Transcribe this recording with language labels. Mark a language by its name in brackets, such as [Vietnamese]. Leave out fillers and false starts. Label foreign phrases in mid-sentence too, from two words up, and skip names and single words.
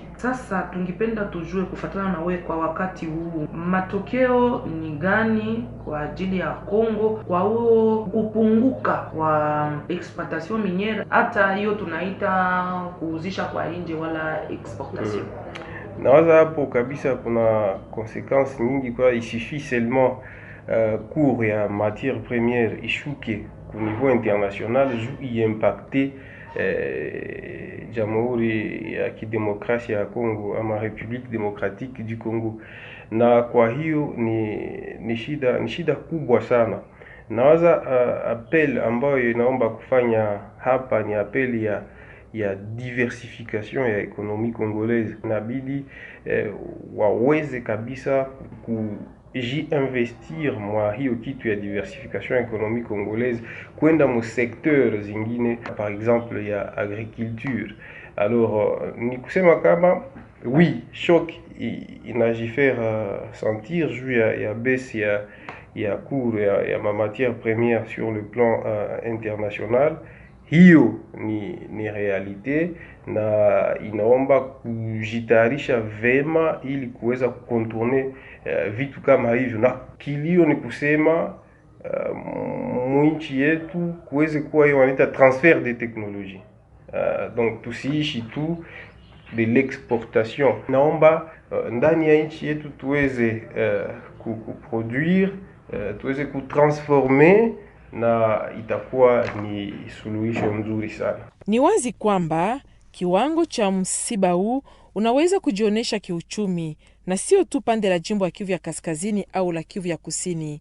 [Swahili] Sasa tungependa tujue, kufuatana na wewe, kwa wakati huu matokeo ni gani kwa ajili ya Kongo kwa huo kupunguka kwa [French] exploitation miniere, [Swahili] hata hiyo tunaita kuuzisha kwa nje wala exportation? Nawaza hapo kabisa kuna consequences nyingi, kwa [French] il suffit seulement cours [Swahili] ya [French] matière première [Swahili] ishuke [French] au niveau international [Swahili] juu impacter Jamhuri ya Kidemokrasia ya Kongo ama République démocratique du Congo, na kwa hiyo ni shida kubwa sana. Nawaza appel ambayo inaomba kufanya hapa ni appel ya diversification ya ekonomi congolaise. Inabidi waweze kabisa investir mwa hiyo kitu ya [French] diversification économique congolaise [Swahili] kwenda mu secteur zingine, [French] par exemple [Swahili] ya agriculture. Alors ni kusema kama oui, choc inajifère sentir juu ya baisse ya cours ya ma [French] matière première sur le plan international. [Swahili] Hiyo ni realite, na inaomba kujitayarisha vema ili kuweza kukontourne vitu kama hivyo. Na kilio ni kusema mwinchi yetu kuweze kuwa hiyo wanaita [French] transfert de technologie, [Swahili] donc tusiishi tu [French] de l'exportation. [Swahili] Naomba ndani ya nchi yetu tuweze kuproduire, tuweze kutransformer, na itakuwa ni suluhisho nzuri sana. Ni wazi kwamba kiwango cha msiba huu unaweza kujionesha kiuchumi, na sio tu pande la jimbo ya Kivu ya Kaskazini au la Kivu ya Kusini.